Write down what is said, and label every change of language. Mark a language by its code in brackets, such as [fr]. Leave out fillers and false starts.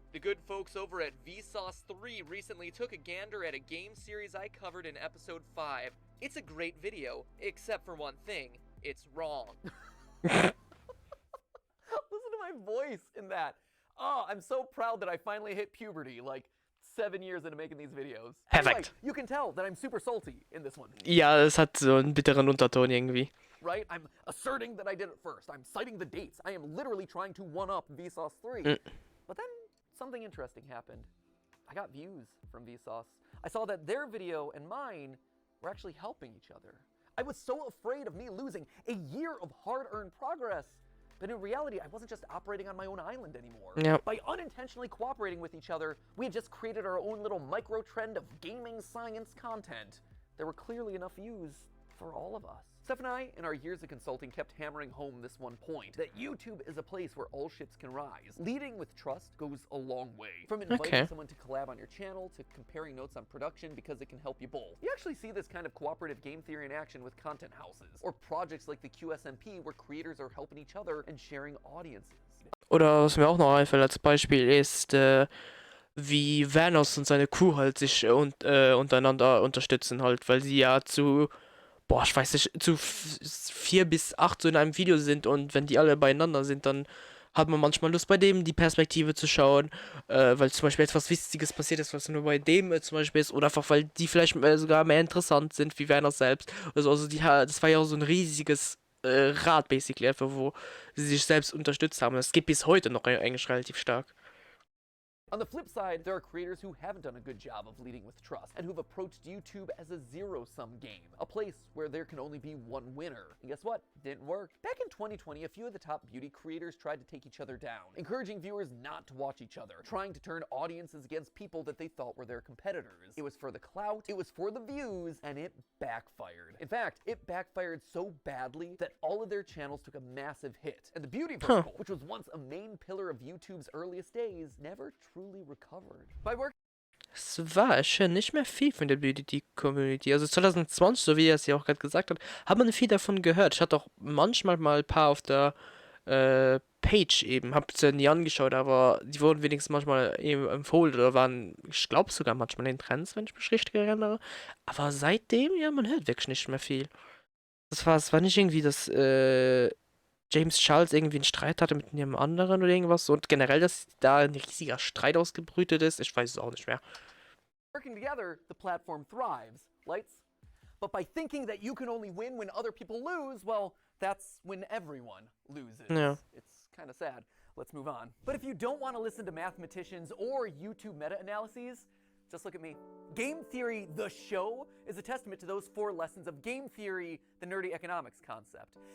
[en] The good folks over at Vsauce 3 recently took a gander at a game series I covered in episode 5. It's a great video, except for one thing. It's wrong. Listen to my voice in that. Oh, I'm so proud that I finally hit puberty, like 7 years into making these videos. [de] Perfekt. [en] Anyway, you can tell that I'm super salty in this one. [de] Ja, es hat so einen bitteren Unterton irgendwie. [en] Right? I'm asserting that I did it first. I'm citing the dates. I am literally trying to one-up Vsauce 3. But then something interesting happened. I got views from Vsauce. I saw that their video and mine were actually helping each other. I was so afraid of me losing a year of hard-earned progress. But in reality, I wasn't just operating on my own island anymore. Yep. By unintentionally cooperating with each other, we had just created our own little micro-trend of gaming science content. There were clearly enough views for all of us. Steph and I, in our years of consulting, kept hammering home this one point, that YouTube is a place where all ships can rise. Leading with trust goes a long way. From inviting someone to collab on your channel, to comparing notes on production because it can help you both. You actually see this kind of cooperative game theory in action with content houses, or projects like the QSMP where creators are helping each other and sharing audiences. [de] Oder was mir auch noch einfällt als Beispiel ist, wie Vanos und seine Crew halt sich untereinander unterstützen halt, weil sie ja zu, ich weiß nicht, zu 4 bis 8 so in einem Video sind und wenn die alle beieinander sind, dann hat man manchmal Lust bei dem die Perspektive zu schauen, weil zum Beispiel etwas Wichtiges passiert ist, was nur bei dem zum Beispiel ist, oder einfach weil die vielleicht sogar mehr interessant sind wie Vanos selbst. Also das war ja auch so ein riesiges Rad basically, einfach wo sie sich selbst unterstützt haben. Das geht bis heute noch eigentlich relativ stark. [en] On the flip side, there are creators who haven't done a good job of leading with trust and who've approached YouTube as a zero-sum game, a place where there can only be one winner. And guess what? Didn't work. Back in 2020, a few of the top beauty creators tried to take each other down, encouraging viewers not to watch each other, trying to turn audiences against people that they thought were their competitors. It was for the clout, it was for the views, and it backfired. In fact, it backfired so badly that all of their channels took a massive hit. And the beauty vertical, which was once a main pillar of YouTube's earliest days, never truly recovered. By working [de] Es war schon nicht mehr viel von der Beauty-Community. Also 2020, so wie er es ja auch gerade gesagt hat, hat man viel davon gehört. Ich hatte auch manchmal mal ein paar auf der Page eben. Hab sie nie angeschaut, aber die wurden wenigstens manchmal eben empfohlen oder waren, ich glaube sogar manchmal in den Trends, wenn ich mich richtig erinnere. Aber seitdem, ja, man hört wirklich nicht mehr viel. Es war nicht irgendwie, dass James Charles irgendwie einen Streit hatte mit einem anderen oder irgendwas und generell, dass da ein riesiger Streit ausgebrütet ist, ich weiß es auch nicht mehr. [en] Working together, the platform thrives. Lights? But by thinking that you can only win when other people lose, well, that's when everyone loses. Yeah. It's kind of sad. Let's move on. But if you don't want to listen to mathematicians or YouTube meta-analyses, just look at me. Game Theory, the show, is a testament to those 4 lessons of game theory, the nerdy economics concept.